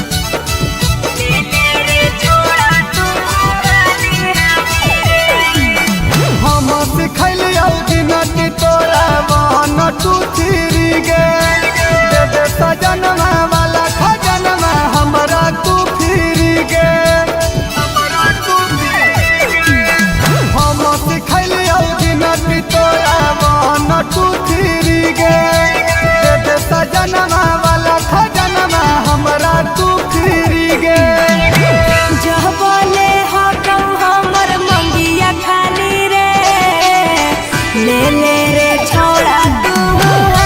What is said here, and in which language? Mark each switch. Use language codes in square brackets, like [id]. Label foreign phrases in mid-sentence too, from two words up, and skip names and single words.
[anp] हम सिखलियौ गिनती तोरा [en] one two three [anp] गे दे दे सजनमा वाला खजनमा हमरा तू फिरी गे हम सिखलियौ गिनती तोरा [en] one two three [anp] गे दे दे सजनमा वाला खजनमा हमरा तू फिरी गे जह बोले हटौ हमर मंगिया खाली रे ले ले रे छौड़ा तू